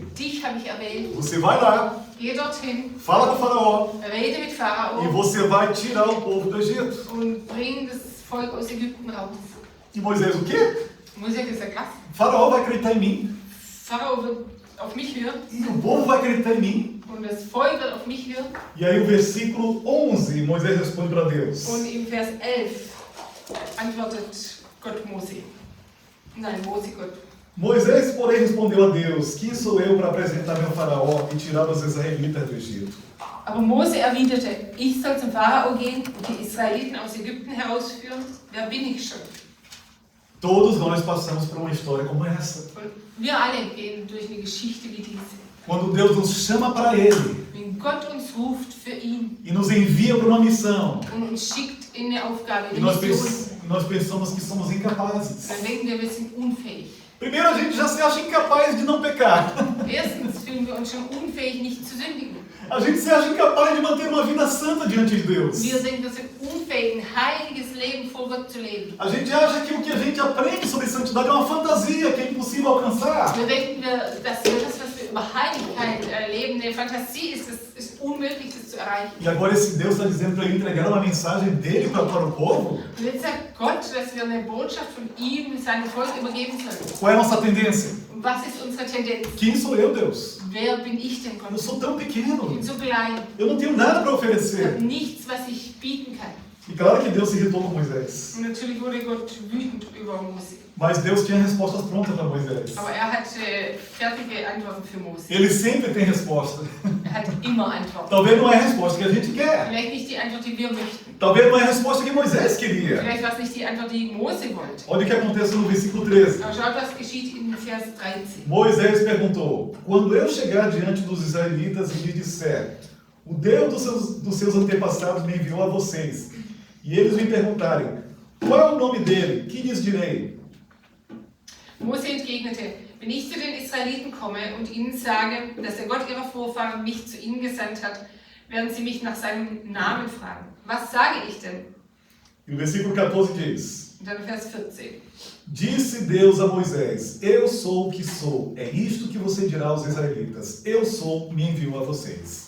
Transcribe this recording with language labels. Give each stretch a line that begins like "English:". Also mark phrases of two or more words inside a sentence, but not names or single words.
German: Dich habe ich erwählt.
Portuguese: Você vai lá,
German: Geh dorthin,
Portuguese: fala com o faraó.
German: rede mit
Portuguese: E
German: Pharao
Portuguese: você vai tirar o povo do Egito.
German: und bring das Volk aus Ägypten raus.
Portuguese: E Moisés, o quê?
German: Mose hat gesagt, was?
Portuguese: O faraó vai acreditar em mim.
German: Pharao wird auf mich hören
Portuguese: E o povo vai acreditar em mim.
German: und das Volk wird auf mich hören.
Portuguese: E aí o versículo 11, Moisés responde para Deus.
German: Und im Vers 11 antwortet Gott Mose. Nein, Mose Gott.
Portuguese: Moisés, porém, respondeu a Deus: Quem sou eu para apresentar-me ao faraó e tirar os israelitas do Egito?
German: Aber Mose erwiderte, ich soll zum Pharao gehen und die Israeliten aus Ägypten herausführen? Wer bin ich schon?
Portuguese: Todos nós passamos por uma história como essa.
German: Und wir alle gehen durch eine Geschichte wie diese.
Portuguese: Quando Deus nos chama para Ele
German: Wenn Gott uns ruft für ihn
Portuguese: e nos envia para uma missão,
German: und uns schickt in eine Aufgabe,
Portuguese: e
German: eine
Portuguese: nós,
German: Mission,
Portuguese: nós pensamos que somos incapazes.
German: dann denken wir sind unfähig.
Portuguese: Primeiro, a gente já se acha incapaz de não pecar.
German: Erstens fühlen wir uns schon unfähig, nicht zu sündigen.
Portuguese: A gente se acha incapaz de manter uma vida santa diante de Deus.
German: Wir denken, wir sind unfähig, ein heiliges Leben vor Gott zu leben.
Portuguese: A gente acha que o que a gente aprende sobre santidade é uma fantasia que é impossível alcançar.
German: Wir denken, dass das, was wir über Heiligkeit erleben, eine Fantasie ist, das ist unmöglich, das zu erreichen.
Portuguese: E agora esse Deus está dizendo para eu entregar uma mensagem dele para o povo?
German: Und jetzt sagt Gott, dass wir eine Botschaft von ihm, seinem Volk übergeben sollen.
Portuguese: Qual é a nossa tendência?
German: Und Was ist unsere Tendenz?
Portuguese: Quem sou eu, Deus?
German: Wer bin ich denn,
Portuguese: Eu
German: Gott?
Portuguese: sou tão
German: Ich
Portuguese: pequeno.
German: bin so klein.
Portuguese: Eu não tenho nada para
German: Ich habe
Portuguese: oferecer.
German: nichts, was ich bieten kann.
Portuguese: E claro que Deus se irritou com Moisés.
German: Und natürlich wurde Gott wütend über Mose.
Portuguese: Mas Deus tinha respostas prontas para Moisés.
German: Aber er hat fertige Antworten für Mose.
Portuguese: Ele sempre tem resposta.
German: Er hat immer Antworten.
Portuguese: Talvez não é a resposta que a gente quer.
German: Vielleicht nicht die Antwort, die wir möchten.
Portuguese: Talvez não é a resposta que Moisés queria.
German: Vielleicht war es nicht die Antwort, die Mose wollte.
Portuguese: Olha o que acontece no versículo 13.
German: Aber schaut, was geschieht in Vers 13.
Portuguese: Moisés perguntou: quando eu chegar diante dos israelitas e lhes disser, o Deus dos seus antepassados me enviou a vocês, e eles me perguntarem, qual é o nome dele? Que lhes direi?
German: Mose entgegnete, wenn ich zu den Israeliten komme und ihnen sage, dass der Gott ihrer Vorfahren mich zu ihnen gesandt hat, werden sie mich nach seinem Namen fragen. Was sage ich denn?
Portuguese: E o versículo 14 diz:
German: Und dann Vers 14.
Portuguese: Disse Deus a Moisés, eu sou o que sou, é isto que você dirá aos israelitas, eu sou, me enviou a vocês.